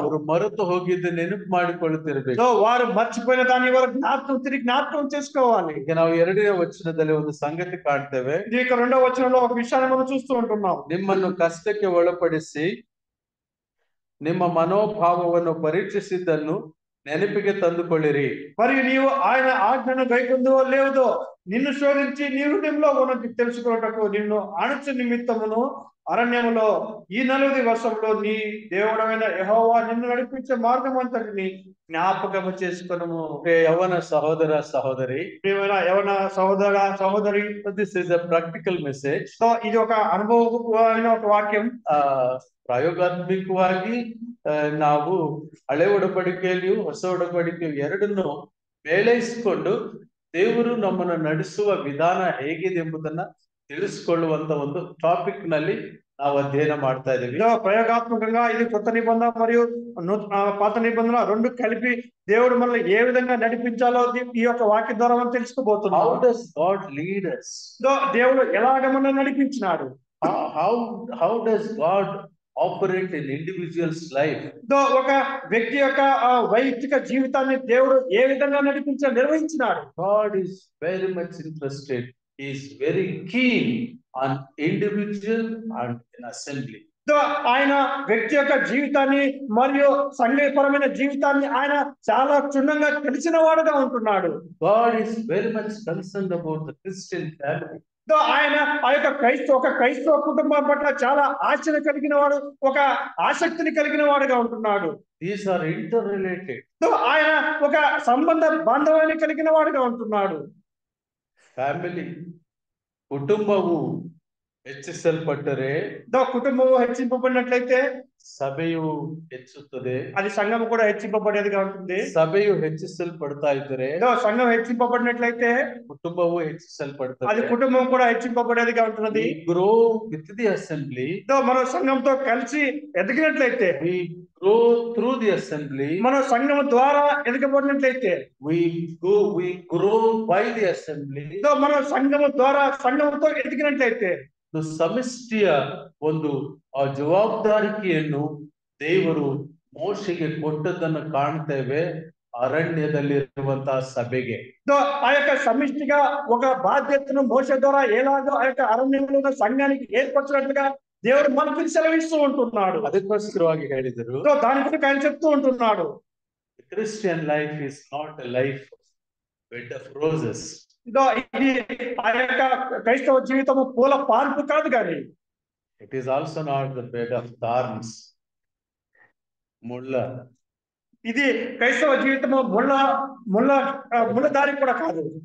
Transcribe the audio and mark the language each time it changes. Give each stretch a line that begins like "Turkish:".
Kannada: ಅವರು ಮರೆತು ಹೋಗಿದ್ದು ನೆನಪು ಮಾಡಿಕೊಳ್ಳುತ್ತಿರಬೇಕು.
Telugu: వారు మర్చిపోయిన దాన్ని వారు జ్ఞాపకం చేసుకోవాలి.
Kannada: ಈಗ ನಾವು 2ನೇ ವಚನದಲ್ಲಿ ಒಂದು ಸಂಗತಿ ಕಾಣ್ತೇವೆ.
Telugu: ఈ యొక్క 2వ వచనంలో ఒక విషయాన్ని మనం చూస్తూ ఉంటున్నాం.
Kannada: ನಿಮ್ಮನ್ನು ಕಷ್ಟಕ್ಕೆ ಒಳಪಡಿಸಿ ನಿಮ್ಮ ಮನೋಭಾವವನ್ನು ಪರೀಕ್ಷಿಸಿದ್ದನ್ನು ನೆನಪಿಗೆ ತಂದುಕೊಳ್ಳಿರಿ.
Telugu: మరియు నీవు ఆయన ఆజ్ఞను గైకొందువో లేదో నిన్ను శోధించి నీ హృదయంలో ఉన్నది తెలుసుకున్నటకు నిన్ను అణుచు నిమిత్తమును అరణ్యములో ఈ 40 వర్షంలో నీ దేవుడైన యెహోవా నిన్ను నడిపించే మార్గం అంతటిని జ్ఞాపకము చేసుకొనుము. యవన సహోదర సహోదరి, ప్రియమైన యవన సహోదర సహోదరి,
English: This is a practical message.
Telugu: So ఇది ఒక అనుభవమైన ఒక వాక్యం.
Kannada: ಪ್ರಾಯೋಗಾತ್ಮಕವಾಗಿ ನಾವು ಹಳೆ ಒಡಂಬಡಿಕೆಯಲ್ಲಿಯೂ ಹೊಸ ಒಡಂಬಡಿಕೆಯು ಎರಡನ್ನು ಮೇಳೈಸಿಕೊಂಡು ದೇವರು ನಮ್ಮನ್ನು ನಡೆಸುವ ವಿಧಾನ ಹೇಗಿದೆ ಎಂಬುದನ್ನ ತಿಳಿಸಿಕೊಳ್ಳುವಂತ ಒಂದು ಟಾಪಿಕ್ ನಲ್ಲಿ ನಾವು ಅಧ್ಯಯನ ಮಾಡ್ತಾ ಇದ್ದೀವಿ.
Telugu: ప్రయోగాత్మకంగా ఇది కొత్త నిబంధన మరియు పాత నిబంధన రెండు కలిపి దేవుడు మనల్ని ఏ విధంగా నడిపించాలో ఈ యొక్క వాక్య ద్వారా మనం తెలుసుకోబోతున్నాం.
English: How does God lead us?
Telugu: దేవుడు ఎలాగ మనల్ని నడిపించినాడు?
English: How does God operate in individual's life?
Telugu: ఒక వ్యక్తి యొక్క వైయక్తిక జీవితాన్ని దేవుడు ఏ విధంగా నిర్వహించినాడు?
English: God is very much interested. He is very keen on individual and in assembly.
Telugu: ఆయన వ్యక్తి యొక్క జీవితాన్ని మరియు సంఘపరమైన జీవితాన్ని ఆయన చాలా క్షుణ్ణంగా తెలిసిన వాడుగా ఉంటున్నాడు.
English: God is very much concerned about the Christian family.
Telugu: ఆయన ఆ యొక్క క్రైస్తవ కుటుంబం పట్ల చాలా ఆశను కలిగిన వాడు, ఒక ఆసక్తిని కలిగిన వాడుగా ఉంటున్నాడు.
English: These are interrelated.
Telugu: ఆయన ఒక సంబంధ బాంధవ్యాన్ని కలిగిన వాడుగా ఉంటున్నాడు. ఫ్యామిలీ, కుటుంబము
Kannada: ಹೆಚ್ಚಿಸಲ್ಪಟ್ಟರೆ
Telugu: కుటుంబము హెచ్చింపబడినట్లయితే
Kannada: ಸಭೆಯು ಹೆಚ್ಚುತ್ತದೆ.
Telugu: అది సంఘము కూడా హెచ్చింపబడేదిగా ఉంటుంది.
Kannada: ಸಭೆಯು ಹೆಚ್ಚಿಸಲ್ಪಡ್ತಾ ಇದ್ದರೆ
Telugu: సంఘం హెచ్చింపబడినట్లయితే
Kannada: ಕುಟುಂಬವು
Telugu: అది
Kannada: ಹೆಚ್ಚಿಸಲ್ಪಡ್ತದೆ.
Telugu: కుటుంబం కూడా హెచ్చింపబడేదిగా ఉంటున్నది.
English: We grow with the assembly.
Telugu: మనం సంఘంతో కలిసి ఎదిగినట్లయితే,
English: We grow through the assembly.
Telugu: మనం సంఘం ద్వారా ఎదగబడినట్లయితే,
English: We grow by the assembly.
Telugu: మనం సంఘము ద్వారా సంఘంతో ఎదిగినట్లయితే
Kannada: ಸಮಿಷ್ಟಿಯ ಒಂದು ಆ ಜವಾಬ್ದಾರಿಕೆಯನ್ನು ದೇವರು ಮೋಶೆಗೆ ಕೊಟ್ಟದ್ದನ್ನು ಕಾಣ್ತೇವೆ ಅರಣ್ಯದಲ್ಲಿರುವಂತಹ ಸಭೆಗೆ.
Telugu: ఆ యొక్క సమిష్టిగా ఒక బాధ్యతను మోషే ద్వారా ఎలాగో ఆ యొక్క అరణ్యంలో ఉన్న సంఘానికి ఏర్పరిచినట్లుగా దేవుడు మనకు సెలవిస్తూ ఉంటున్నాడు.
Kannada: ಅದಕ್ಕೋಸ್ಕರವಾಗಿ ಹೇಳಿದರು,
Telugu: దాని గురించి ఆయన చెప్తూ ఉంటున్నాడు,
English: Christian life is not a life bed of roses.
Telugu: ఇది ఆ యొక్క క్రైస్తవ జీవితము పూల పార్పు కాదు, కానీ
English: it is also not the bed of thorns,
Telugu: ముళ్ళ. ఇది క్రైస్తవ జీవితము ముళ్ళ దారి కూడా కాదు.